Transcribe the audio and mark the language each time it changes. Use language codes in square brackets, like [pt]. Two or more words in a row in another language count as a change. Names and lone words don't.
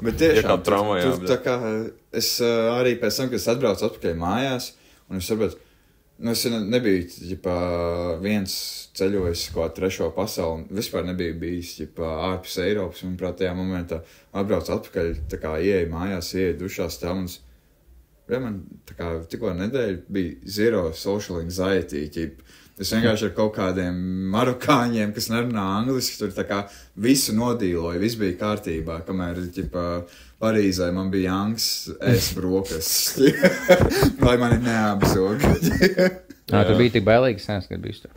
[lv] Bet tiešām, tur tā kā, es arī pēc tam, kad es atbraucu atpakaļ mājās, un es saprotu, es nebiju, viens ceļojis kaut kā 3. pasauli, vispār nebija bijis ārpus Eiropas, un tajā momentā atbrauc atpakaļ, tā kā ieeja mājās, ieeja dušā stāv, un man tā kā tikko nedēļa bija [en] zero social anxiety, [lv] es vienkārši ar kaut kādiem marokāņiem, kas nerunā angliski, tur tā kā visu nodīloju, viss bija kārtībā, kamēr, Parīzē man bija janks ēst brokas, lai mani neapzog. Tu biji tik bailīgs, kad biji tur?